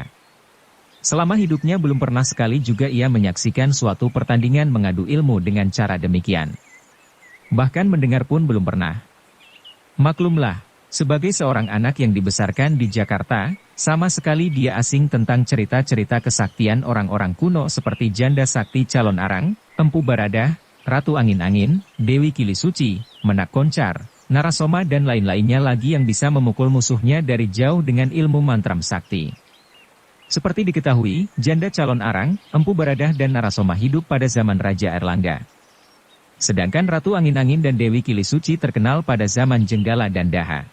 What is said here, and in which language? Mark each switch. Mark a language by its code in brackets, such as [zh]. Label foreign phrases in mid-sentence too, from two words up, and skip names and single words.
[id] Selama hidupnya belum pernah sekali juga ia menyaksikan suatu pertandingan mengadu ilmu dengan cara demikian. Bahkan mendengar pun belum pernah. Maklumlah, sebagai seorang anak yang dibesarkan di Jakarta, sama sekali dia asing tentang cerita-cerita kesaktian orang-orang kuno seperti Janda Sakti Calon Arang, Empu Baradah, Ratu Angin-Angin, Dewi Kili Suci, Menak Koncar, Narasoma dan lain-lainnya lagi yang bisa memukul musuhnya dari jauh dengan ilmu mantram sakti. Seperti diketahui, Janda Calon Arang, Empu Baradah dan Narasoma hidup pada zaman Raja Erlangga. Sedangkan Ratu Angin-Angin dan Dewi Kili Suci terkenal pada zaman Jenggala dan Daha.